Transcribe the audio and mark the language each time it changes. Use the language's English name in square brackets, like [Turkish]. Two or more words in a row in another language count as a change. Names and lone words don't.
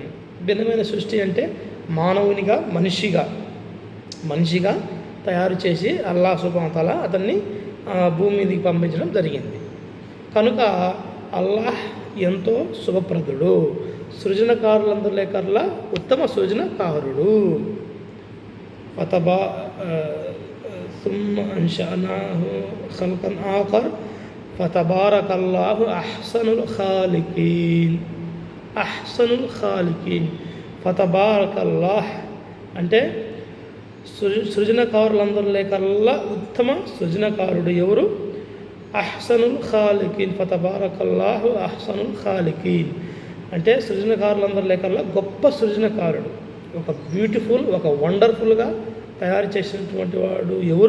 [Telugu] భిన్నమైన సృష్టి అంటే మానవునిగా, మనిషిగా తయారు చేసి [Arabic] الله سبحانه وتعالى [Telugu] అతన్ని భూమి మీదకి పంపించడం జరిగింది. కనుక అల్లాహ్ ఎంతో శుభప్రదుడు, సృజనకారులందరికల్లా ఉత్తమ సృజనకారుడు. [Arabic] ثم أنشأناه خلقا آخر فتبارك الله أحسن الخالقين. [Telugu] ఫతబారకల్లాహ్ అంటే సృజనకారులందరికల్లా ఉత్తమ సృజనకారుడు ఎవరు? [Arabic] أحسن الخالقين. فتبارك الله أحسن الخالقين [Telugu] అంటే సృజనకారులందరికల్లా గొప్ప సృజనకారుడు, ఒక బ్యూటిఫుల్, ఒక వండర్ఫుల్గా తయారు చేసినటువంటి వాడు ఎవరు?